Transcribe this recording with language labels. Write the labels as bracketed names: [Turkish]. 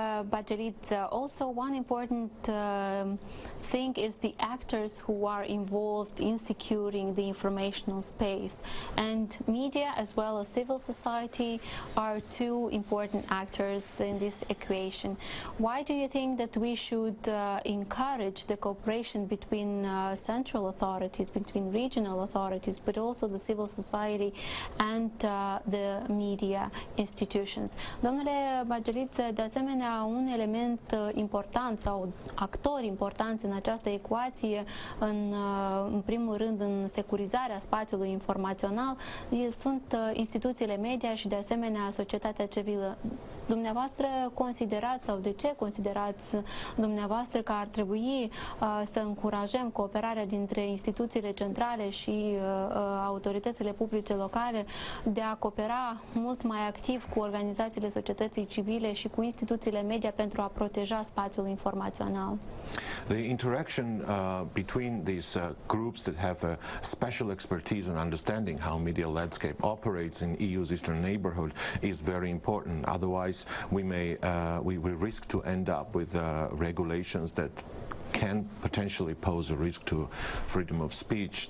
[English] Bagelit, also one important thing is the actors who are involved in securing the informational space, and media as well as civil society are two important actors in this equation. Why do you think that we should encourage the cooperation between central authorities, between regional authorities, but also the civil society and the media? media institutions. [Romanian] Domnule Bageliț, de asemenea, un element important sau actori importanți în această ecuație, în primul rând în securizarea spațiului informațional, sunt instituțiile media și de asemenea societatea civilă. Dumneavoastră considerați, sau de ce considerați dumneavoastră că ar trebui să încurajăm cooperarea dintre instituțiile centrale și autoritățile publice locale de a coopera mult mai activ cu organizațiile societății civile și cu instituțiile media pentru a proteja spațiul informațional? [English] The interaction between these groups that have a special expertise in understanding how media landscape operates in EU's eastern neighborhood is very important. Otherwise, we will risk to end up with regulations that can potentially pose a risk to freedom of speech.